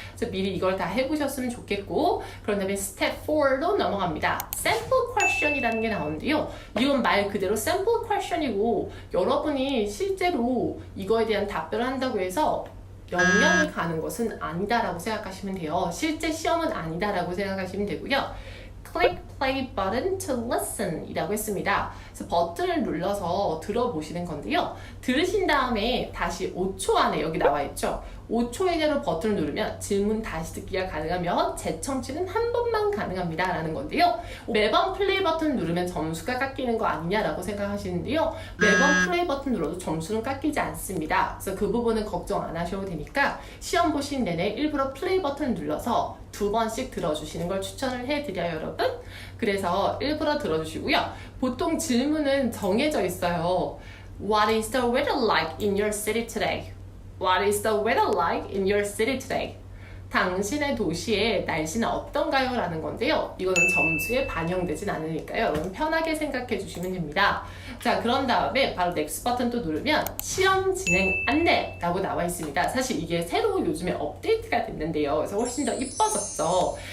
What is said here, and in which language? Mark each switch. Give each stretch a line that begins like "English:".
Korean: 그래서 미리 이걸 다 해보셨으면 좋겠고, 그런 다음에 스텝 4로 넘어갑니다. 샘플 퀘션이라는 게 나오는데요. 이건 말 그대로 샘플 퀘션이고, 여러분이 실제로 이거에 대한 답변을 한다고 해서 영향이 가는 것은 아니다라고 생각하시면 돼요. 실제 시험은 아니다라고 생각하시면 되고요.
English: Click play button to listen
Korean: 이라고 했습니다. 그래서 버튼을 눌러서 들어보시는 건데요. 들으신 다음에 다시 5초 안에 여기 나와 있죠. 5초 이내로 버튼을 누르면 질문 다시 듣기가 가능하며 재청취는 한 번만 가능합니다 라는 건데요. 매번 플레이 버튼 누르면 점수가 깎이는 거 아니냐라고 생각하시는데요. 매번 플레이 버튼 눌러도 점수는 깎이지 않습니다. 그래서 그 부분은 걱정 안 하셔도 되니까 시험 보신 내내 일부러 플레이 버튼을 눌러서 2번씩 들어주시는 걸 추천을 해드려요, 여러분. 그래서 일부러 들어주시고요. 보통 질문은 정해져 있어요.
English: What is the weather like in your city today? What is the weather like in your city today?
Korean: 당신의 도시의 날씨는 어떤가요? 라는 건데요. 이거는 점수에 반영되진 않으니까요. 여러분 편하게 생각해 주시면 됩니다. 자, 그런 다음에 바로 넥스트 버튼 또 누르면 시험 진행 안내 라고 나와 있습니다. 사실 이게 새로 요즘에 업데이트가 됐는데요. 그래서 훨씬 더 이뻐졌죠.